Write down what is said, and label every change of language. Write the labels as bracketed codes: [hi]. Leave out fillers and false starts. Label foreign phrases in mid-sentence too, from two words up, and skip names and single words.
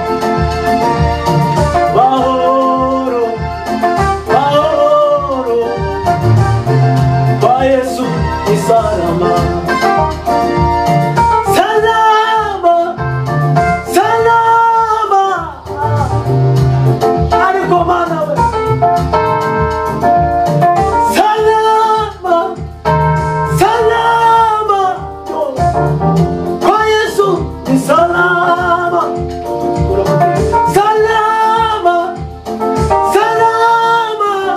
[rw] Mahoro, mahoro. [sw] Kwa Yesu ni salama. Salama, salama. [rw] Ariko mana we. [sw] Salama, salama. Kwa Yesu ni salama. Salama, salama.